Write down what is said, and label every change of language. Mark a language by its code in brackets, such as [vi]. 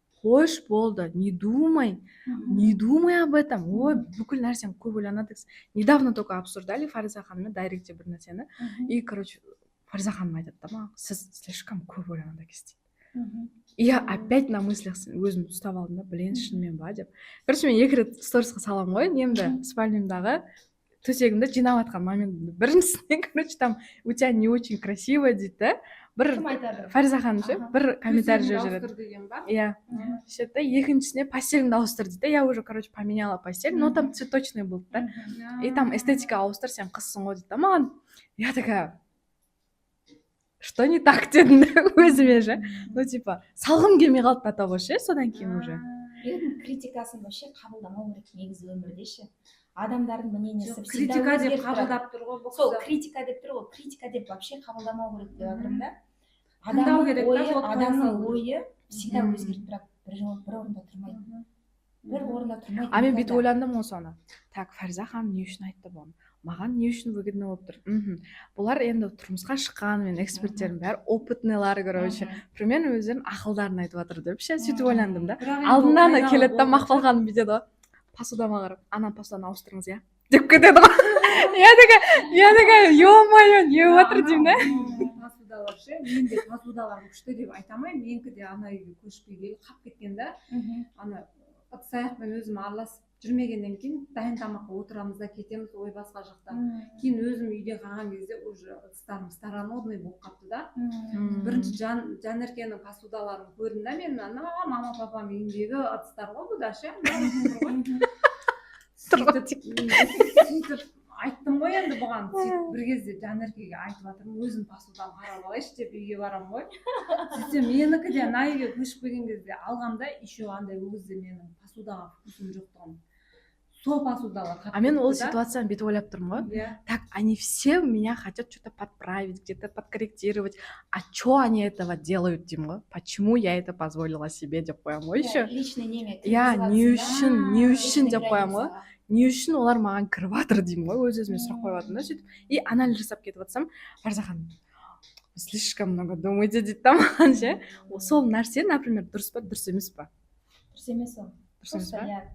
[kk] қойш болды, [ru] не думай об этом. [kk] Ой, бүкіл нәрсені көп ойланады. [ru] Недавно только обсуждали [kk] Фариза ханыммен дайректте бір нәрсені. И, короче, Фариза ханым айтады да маған, сіз слишком көп ойланады екенсіз дейді. [ru] И я опять на мыслях [kk] өзім ұстап алдым да, блин, шынымен ба деп. Короче, мен 2 рет сторисқа саламын ғой, немді спальнямдағы төсегімді жинап жатқан моментімді. Біріншісіне, [ru] короче, там у тебя не очень красиво [kk] дейді да. Бір Фариза ханым ше, бір комментарий жазады. Иә. Сөйтеді да, екіншісіне постеліңді ауыстыр дейді. [ru] Я уже, короче, поменяла постель, но там цветочный [kk] болды да. [ru] И там эстетика [kk] ауыстыр, сен қызсың ғой дейді да маған. [ru] Я такая, что не так [kk] дедім да өзіме же. Ну, типа, салғым келмей қалды до того ше, содан кейін уже. Критикасын вообще қабылдамау керек негізі өмірде ше. Адамдардың мнениесі критика деп қабылдап тұр ғой бұл сол критика деп тұр ғой, критика деп вообще қабылдамау керек деп жатырмын да. Адамның ойы всегда өзгеріп тұрады, бір орында тұрмайды. Бір орында тұрмайды. А мен бүйтіп ойландым ғой соны. Так, Фариза ханым не үшін айтты бұны? Маған не үшін выгодно болып тұр? Бұлар енді тұрмысқа шыққанымен эксперттердің бәрі опытныйлар, короче. Мен өздерінің ақылдарын айтып жатыр деп ше, сөйтіп ойландым да. Алдында ана келеді да, Мақпал ханым бүйтеді ғой. Посудама қарап, ана посуданы ауыстырыңыз, иә? Деп кетеді ғой. [ru] Я такая, [kk] ё-моё, не отыр деймін да. Посудалар ше, мен де посудалар күшті деп айтамаймын. Менікі де ана үйге көшпей келіп қап кеткен да. Ана ыдыс аяқпен өзім араласып жүрмегеннен кейін дайын тамаққа отырамыз да кетеміз, ой басқа жақта. Кейін өзім үйде қалған кезде уже ыдыстарым старомодный болып қапты да. Бірінші Жанеркенің посудаларын көрдім да мен, мама папам үйіндегі ыдыстар ғой бұл да ше. Сөйтіп айттым ғой енді бұған, сөйтіп бір кезде Жанеркеге айтып жатырмын, өзім посудам қарап алайыншы деп үйге барамын ғой. Сөйтсем менікі де ана үйге көшіп келген кезде алғамда еще андай өзі менің посудаға вкусым жоқтығын. Сол посудалар. А мен ол ситуацияны бүйтіп ойлап тұрмын ғой. [ru] Так, они все меня хотят что-то подправить, где-то подкорректировать. А что они этого делают, [kk] деймін ғой? [ru] Почему я это позволила себе [kk] деп қоямын ғой [ru] еще. [kk] Личный неме. Я не үшін деп қоямын ғой. Не үшін олар маған кіріп жатыр деймін ғой, өз-өзіме сұрақ қойып жатырмын да, сөйтіп. И анализ жасап кетіп жатсам, Фариза ханым, [ru] слишком много думаете [kk] дейді да маған ше. Сол нәрсе, например, дұрыс па, дұрыс емес па? Дұрыс емес ол. Дұрыс емес па?